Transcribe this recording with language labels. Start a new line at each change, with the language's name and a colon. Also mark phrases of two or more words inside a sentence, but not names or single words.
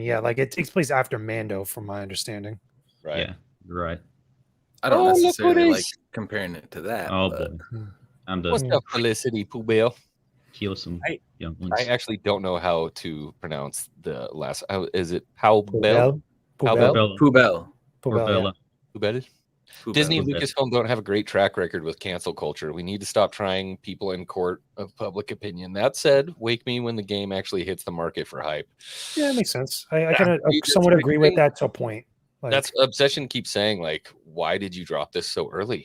English: Yeah, like it takes place after Mando, from my understanding. Right. Yeah, right. I don't look who necessarily it like is. comparing it to that. Oh but boy, I'm What's the up, Felicity Poobale? kill some young ones. I actually don't know how to pronounce the last. Is it Powbell? Poubelle? Powbell? Poubelle. Poubelle, yeah. Poubelle? Poubelle. Disney and Poubelle. Lucasfilm don't have a great track record with cancel culture. We need to stop trying people in court of public opinion. That said, wake me when the game actually hits the market for hype. Yeah, it makes sense. I kind of Dude, somewhat that's agree with that to a point. Like, That's Obsession keeps saying, like, why did you drop this so early?